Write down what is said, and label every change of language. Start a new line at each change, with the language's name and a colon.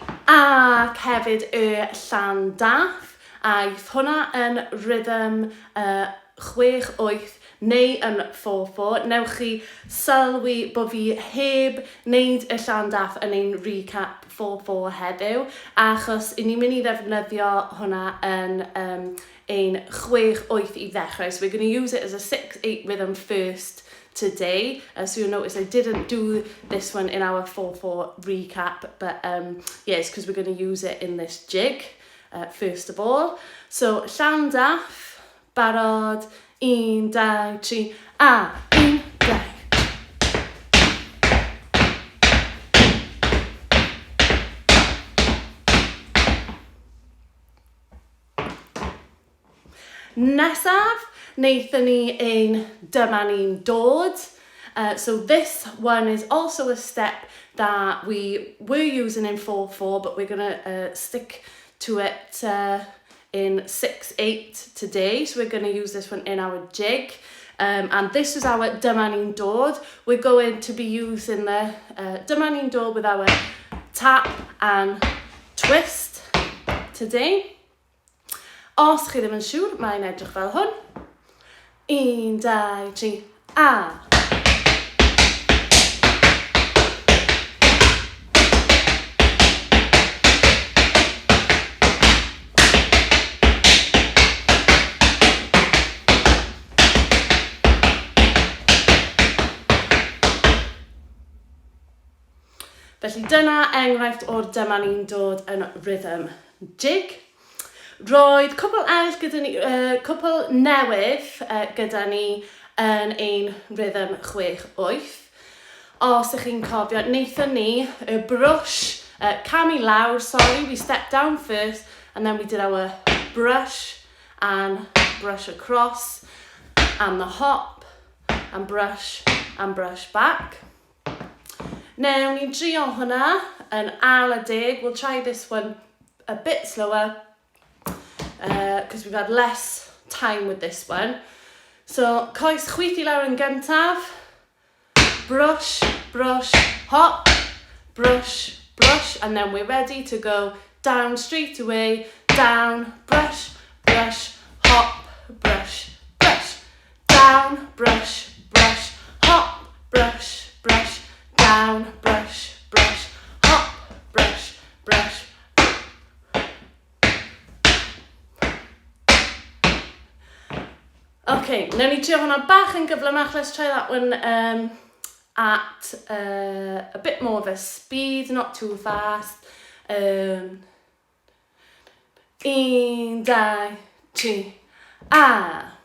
Welsh: Ac hefyd y Llandaff, aeth hwnna yn rhythm 6-8 neu yn 4-4. Newch chi sylwi bod fi heb wneud y Llandaff yn ein recap 4-4 heddiw, achos I ni'n mynd I ddefnyddio hwnna yn ein 6-8 I ddechrau.
English: So we're going to use it as a 6-8 rhythm first today. So you'll notice I didn't do this one in our 4-4 recap, but yes, because we're going to use it in this jig first of all.
Welsh: So Llandaff, barod, 1, 2, 3, a. 1, 2. Nesaf, wnaethon ni ein dyma ni'n dod.
English: So this one is also a step that we were using in 4-4, but we're going to stick to it in 6-8 today. So we're going to use this one in our jig. And this is our dyma ni'n dod. We're going to be using the dyma ni'n dod with our tap and twist today.
Welsh: Os chi ddim yn siŵr, mae'n edrych fel hwn. 1, 2, 3, a. Felly dyna enghraifft o'r dyma ni'n dod yn rhythm jig. Roedd cwpl eraill gyda ni, cwpl newydd gyda ni yn ein rhythm 6-8. Os ydych chi'n cofio, wnaethon ni y brush, cam i lawr,
English: sorry, we stepped down first and then we did our brush and brush across and the hop and brush back.
Welsh: Now, ni'n drio hwnna yn al a deg.
English: We'll try this one a bit slower because we've had less time with this one.
Welsh: So, coes chwith i lawr yn gyntaf.
English: Brush, brush, hop, brush, brush, and then we're ready to go down straight away, down, brush, brush, hop, brush, brush, down, brush, brush, hop, brush, brush, down, brush, brush, hop, brush, brush.
Welsh: Okay, now ni trio hwnna bach yn gyflymach.
English: Let's try that one at a bit more of a speed, not too fast. 1, 2, 3, a.